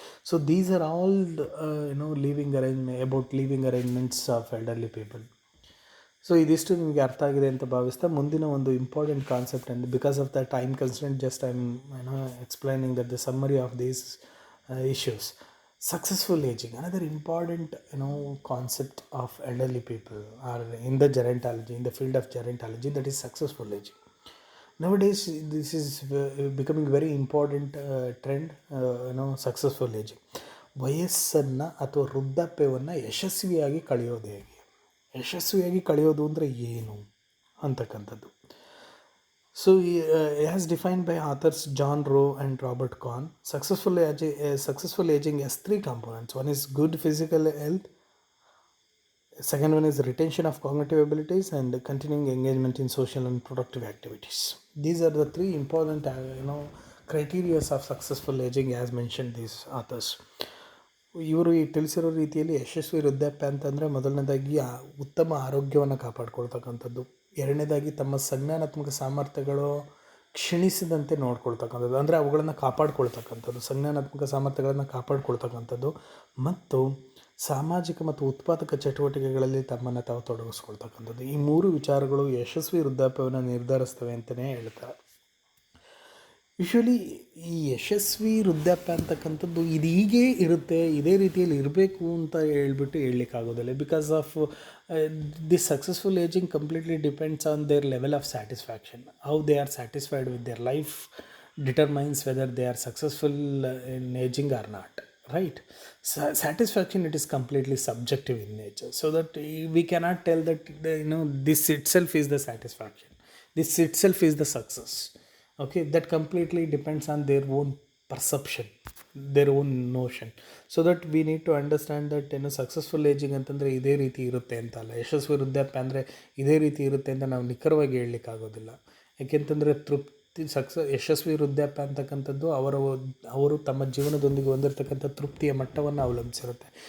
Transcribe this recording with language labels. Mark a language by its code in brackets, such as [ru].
[en] So these are all living arrangements of elderly people. So [kn] ಇದಿಷ್ಟು ನಿಮಗೆ ಅರ್ಥ ಆಗಿದೆ ಅಂತ ಭಾವಿಸ್ತಾ, ಮುಂದಿನ ಒಂದು ಇಂಪಾರ್ಟೆಂಟ್ ಕಾನ್ಸೆಪ್ಟ್ ಅಂದರೆ, [en] Because of the time constant, just I am explaining that the summary of these issues. Successful aging, another important concept of elderly people, or in the gerontology, in the field of gerontology, that is successful aging. Nowadays this is becoming very important trend, successful aging. [kn] ವಯಸ್ಸನ್ನು ಅಥವಾ ವೃದ್ಧಾಪ್ಯವನ್ನು ಯಶಸ್ವಿಯಾಗಿ ಕಳೆಯೋದು ಹೇಗೆ, ಯಶಸ್ವಿಯಾಗಿ ಕಳೆಯೋದು ಅಂದರೆ ಏನು ಅಂತಕ್ಕಂಥದ್ದು. [en] So as defined by authors John Rowe and Robert Kahn, successful aging has 3 components. One is good physical health, second one is retention of cognitive abilities, and continuing engagement in social and productive activities. These are the 3 important criteria of successful aging as mentioned these authors. [kn] ಇವರು ತಿಳಿಸಿರೋ ರೀತಿಯಲ್ಲಿ ಯಶಸ್ವಿ ವೃದ್ಧಾಪ್ಯ ಅಂತಂದರೆ, ಮೊದಲನೇದಾಗಿ ಉತ್ತಮ ಆರೋಗ್ಯವನ್ನು ಕಾಪಾಡ್ಕೊಳ್ತಕ್ಕಂಥದ್ದು. ಎರಡನೇದಾಗಿ ತಮ್ಮ ಸಂಜ್ಞಾನಾತ್ಮಕ ಸಾಮರ್ಥ್ಯಗಳು ಕ್ಷೀಣಿಸದಂತೆ ನೋಡ್ಕೊಳ್ತಕ್ಕಂಥದ್ದು, ಅಂದರೆ ಅವುಗಳನ್ನು ಕಾಪಾಡ್ಕೊಳ್ತಕ್ಕಂಥದ್ದು, ಸಂಜ್ಞಾನಾತ್ಮಕ ಸಾಮರ್ಥ್ಯಗಳನ್ನು ಕಾಪಾಡ್ಕೊಳ್ತಕ್ಕಂಥದ್ದು. ಮತ್ತು ಸಾಮಾಜಿಕ ಮತ್ತು ಉತ್ಪಾದಕ ಚಟುವಟಿಕೆಗಳಲ್ಲಿ ತಮ್ಮನ್ನು ತಾವು ತೊಡಗಿಸ್ಕೊಳ್ತಕ್ಕಂಥದ್ದು. ಈ 3 ವಿಚಾರಗಳು ಯಶಸ್ವಿ ವೃದ್ಧಾಪ್ಯವನ್ನು ನಿರ್ಧರಿಸ್ತವೆ ಅಂತಲೇ ಹೇಳ್ತಾರೆ. ಯೂಶ್ವಲಿ ಈ ಯಶಸ್ವಿ ವೃದ್ಧಾಪ್ಯ ಅಂತಕ್ಕಂಥದ್ದು ಇದು ಹೀಗೇ ಇರುತ್ತೆ, ಇದೇ ರೀತಿಯಲ್ಲಿ ಇರಬೇಕು ಅಂತ ಹೇಳ್ಬಿಟ್ಟು ಹೇಳಲಿಕ್ಕಾಗೋದಿಲ್ಲ. [en] Because of this successful aging completely depends on their level of satisfaction. How they are satisfied with their life determines whether they are successful in aging or not. Right? Satisfaction, it is completely subjective in nature, so that we cannot tell that this itself is the satisfaction, this itself is the success. Okay, that completely depends on their own perception. Their own notion. So that we need to understand that [kn] ಏನು successful ageing ಅಂತಂದರೆ ಇದೇ ರೀತಿ ಇರುತ್ತೆ ಅಂತ ಅಲ್ಲ, ಯಶಸ್ವಿ ವೃದ್ಧಾಪ್ಯ ಅಂದರೆ ಇದೇ ರೀತಿ ಇರುತ್ತೆ ಅಂತ ನಾವು ನಿಖರವಾಗಿ ಹೇಳಲಿಕ್ಕಾಗೋದಿಲ್ಲ. ಯಾಕೆಂತಂದರೆ ಯಶಸ್ವಿ ವೃದ್ಧಾಪ್ಯ ಅಂತಕ್ಕಂಥದ್ದು ಅವರು ತಮ್ಮ ಜೀವನದೊಂದಿಗೆ ಹೊಂದಿರತಕ್ಕಂಥ ತೃಪ್ತಿಯ ಮಟ್ಟವನ್ನು ಅವಲಂಬಿಸಿರುತ್ತೆ.